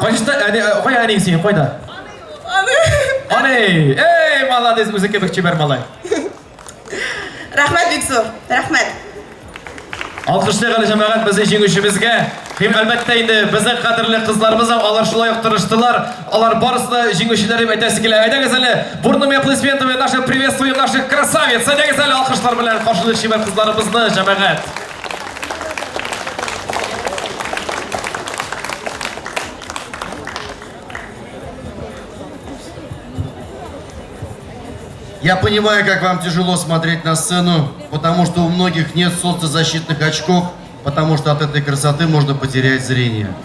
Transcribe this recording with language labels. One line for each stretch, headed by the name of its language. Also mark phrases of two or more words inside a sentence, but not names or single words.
Tatar: Кой әниң сине, койда? Аны! Эй, молодец, үзеке бик чибәр малай. Рәхмәт бик зур. Рәхмәт. Алкышлык әле җәмәгать безнең җиңүчебезгә. Һәм әлбәттә инде безнең кадерле кызларыбыз алар шулай ук тырыштылар. Алар барысы да җиңүчеләр дип әйтәсе килә. Әйдәгез әле,
Russian: бурными аплодисментами наших приветствуем наших красавиц.
Tatar: Әйдәгез әле алкышлар белән каршылык чибәр кызларыбызны җәмәгать.
Russian: Я понимаю, как вам тяжело смотреть на сцену, потому что у многих нет солнцезащитных очков, потому что от этой красоты можно потерять зрение.